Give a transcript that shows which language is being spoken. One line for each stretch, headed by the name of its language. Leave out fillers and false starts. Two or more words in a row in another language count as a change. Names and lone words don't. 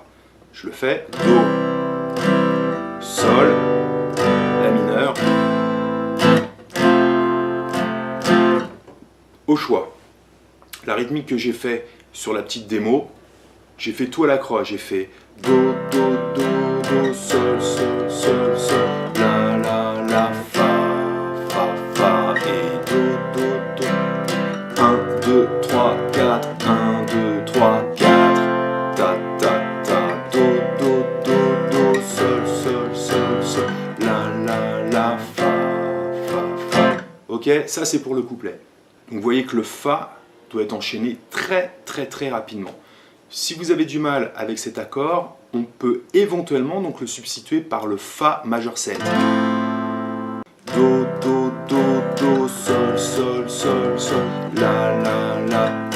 French: Je le fais, Do, Sol, La mineur, au choix. La rythmique que j'ai fait sur la petite démo, j'ai fait tout à la croix, j'ai fait Do, Do, Do, Do, Sol, Sol, Sol, Sol, La, La, La, Fa, Fa, Fa, et Do, Do, Do. 1, 2, 3, 4, 1, 2, 3, 4, ta, ta, ta, Do, Do, Do, Do, Sol, Sol, Sol, Sol, La, La, La, Fa, Fa, Fa. Ok, ça c'est pour le couplet. Donc vous voyez que le Fa doit être enchaîné très rapidement. Si vous avez du mal avec cet accord, on peut éventuellement donc le substituer par le Fa majeur 7. Do, Do, Do, Do, Sol, Sol, Sol, Sol, La, La, La.